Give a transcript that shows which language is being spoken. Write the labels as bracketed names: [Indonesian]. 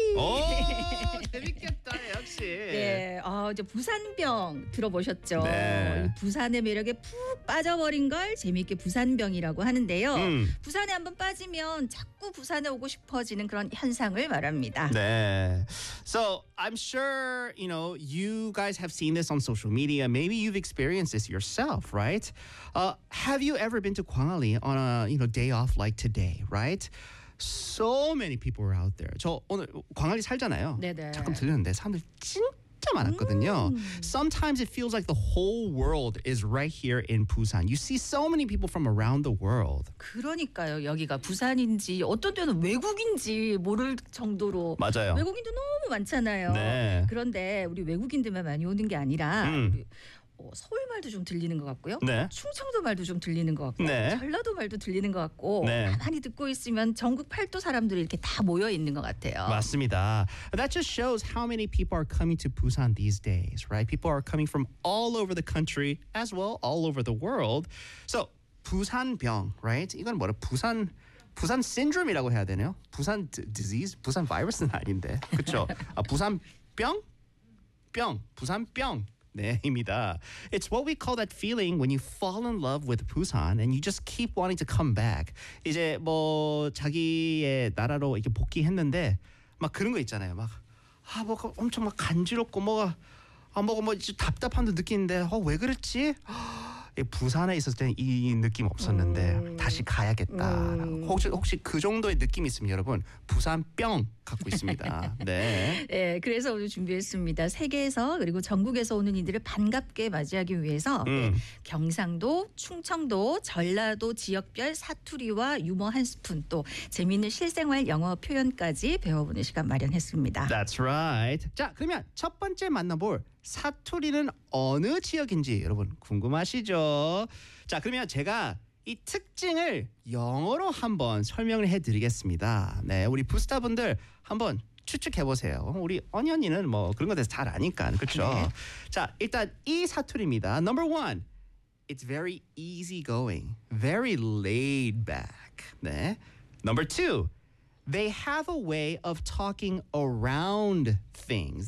[Korean] 오, 재밌겠다 역시. 네, 이제 부산병 들어보셨죠? 네. 부산의 매력에 푹 빠져버린 걸 재미있게 부산병이라고 하는데요. 부산에 한번 빠지면 자꾸 부산에 오고 싶어지는 그런 현상을 말합니다. 네. [English] So I'm sure you know you guys have seen this on social media. Maybe you've experienced this yourself, right? Have you ever been to Gwangalli on a you know day off like today, right? So many people are out there. [Korean] 저 오늘 광안리 살잖아요. 네네. 잠깐 들렸는데 사람들 진짜 많았거든요. [English] Sometimes it feels like the whole world is right here in Busan. You see so many people from around the world. [Korean] 그러니까요. 여기가 부산인지 어떤 때는 외국인지 모를 정도로 맞아요. 외국인도 너무 많잖아요. 네. 그런데 우리 외국인들만 많이 오는 게 아니라 서울 말도 좀 들리는 것 같고요. 네. 충청도 말도 좀 들리는 것 같고 네. 전라도 말도 들리는 것 같고 네. 가만히 듣고 있으면 전국 팔도 사람들이 이렇게 다 모여 있는 것 같아요. 맞습니다. [English] That just shows how many people are coming to Busan these days, right? People are coming from all over the country as well, all over the world. [Korean] So, 부산병, right? 이건 뭐라? 부산 신드롬이라고 해야 되나요? 부산 disease? 부산 바이러스는 아닌데. 그렇죠? 아, 부산병? 병. 부산병. 네,입니다. [English] It's what we call that feeling when you fall in love with Busan and you just keep wanting to come back. [Korean] 이제 뭐 자기의 나라로 이렇게 복귀했는데 막 그런 거 있잖아요. 막 아 뭐 엄청 막 간지럽고 뭐가 아 뭐 이제 답답함도 느끼는데 왜 그랬지? 부산에 있었을 때는 이 느낌 없었는데 다시 가야겠다. 혹시 그 정도의 느낌 있으면 여러분 부산병 갖고 있습니다. 네. 네, 그래서 오늘 준비했습니다. 세계에서 그리고 전국에서 오는 이들을 반갑게 맞이하기 위해서 경상도, 충청도, 전라도 지역별 사투리와 유머 한 스푼 또 재미있는 실생활 영어 표현까지 배워보는 시간 마련했습니다. [English] That's right. [Korean] 자, 그러면 첫 번째 만나볼 사투리는 어느 지역인지 여러분 궁금하시죠? 자, 그러면 제가 이 특징을 영어로 한번 설명을 해드리겠습니다. 네, 우리 부스타분들 한번 추측해보세요. 우리 언니 언니는 뭐 그런 것에 대해서 잘 아니까, 그렇죠? 네. 자, 일단 이 사투리입니다. [English] Number one, it's very easygoing, very laid back. [Korean] 네. [English] Number two, they have a way of talking around things.